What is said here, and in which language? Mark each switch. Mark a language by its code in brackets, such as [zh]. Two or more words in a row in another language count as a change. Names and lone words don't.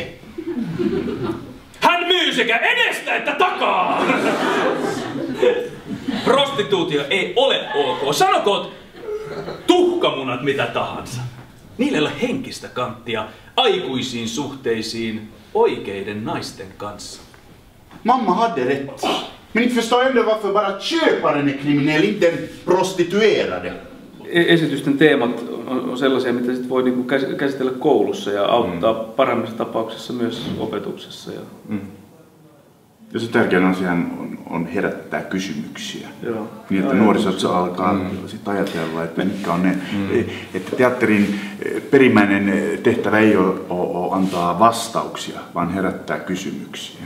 [fi] Hän myy sekä edestä että takaa! Prostituutio ei ole ok. Sanokoot tuhkamunat mitä tahansa. Niillä ei ole henkistä kanttia aikuisiin suhteisiin oikeiden naisten kanssa. [sv] Mamma hade rätt. Men inte förstår ändå varför bara köparen är kriminell, inte den prostituerade. [fi] Esitysten teemat on sellaisia, mitä sit voi niinku käsitellä koulussa ja auttaa parhaimmassa tapauksessa myös opetuksessa. Ja se tärkein asia on herättää kysymyksiä. Joo. Niin, että nuorisot alkaa sit ajatella, että mitkä on ne, että teatterin perimmäinen tehtävä ei ole antaa vastauksia, vaan herättää kysymyksiä.